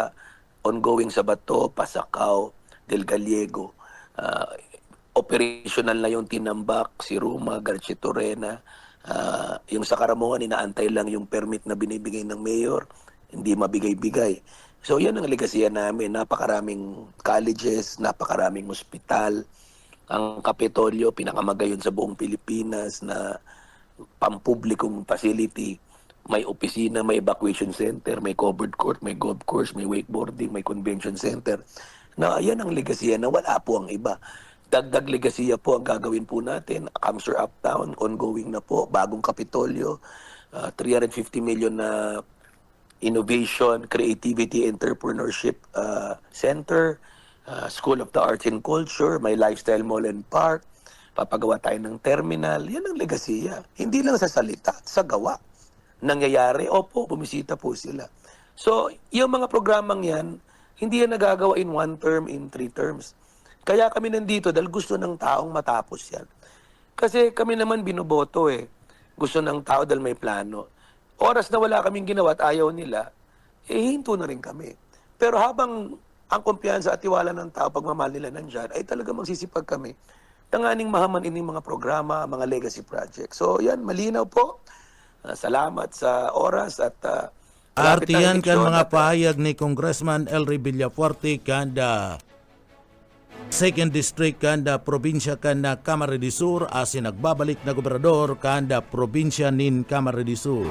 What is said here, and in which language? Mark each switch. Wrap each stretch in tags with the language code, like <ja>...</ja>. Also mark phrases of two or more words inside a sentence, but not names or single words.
<tl>ongoing sa Bato, Pasakaw, Del Gallego. Operational na yung Tinambak, si Roma, Garchitorena. Yung sa Karamuan, inaantay lang yung permit na binibigay ng mayor. Hindi mabigay-bigay. So yan ang ligasiya namin. Napakaraming colleges, napakaraming ospital. Ang Kapitolyo, pinakamagayon sa buong Pilipinas na pampublikong facility. May opisina, may</tl> <en>evacuation center,</en> <tl>may</tl> <en>covered court,</en> <tl>may</tl> <en>golf course,</en> <tl>may wakeboarding, may</tl> <en>convention center.</en> <tl>Na yan ang ligasiya na wala po ang iba. Dagdag ligasiya po ang gagawin po natin. Camsur Uptown, ongoing na po. Bagong Kapitolyo, 350 million na Innovation, Creativity, Entrepreneurship Center, School of the Arts and Culture, may Lifestyle Mall and Park. Papagawa tayo ng terminal. Yan ang ligasiya. Hindi lang sa salita, sa gawa. Nangyayari, opo, bumisita po sila. So, yung mga programang yan, hindi yan nagagawa</tl> <en>in 1 term, in 3 terms.</en> <tl>Kaya kami nandito dahil gusto ng taong matapos yan. Kasi kami naman binoboto Gusto ng tao dahil may plano. Oras na wala kaming ginawa at ayaw nila, hinto na rin kami. Pero habang ang kumpiyansa at tiwala ng tao, pagmamahal nila nandyan, ay talaga magsisipag kami.</tl> <bik>Tanganing mahaman ining mga programa, mga</bik> <en>legacy project.</en> <tl>So yan, malinaw po. Salamat sa oras at</tl> <bik>artiyan kan mga pahayag ni Congressman Elray Villafuerte kanda 2nd District kanda probinsya kanda Camarines Sur asin nagbabalik na gobernador kanda probinsya nin Camarines Sur.</bik>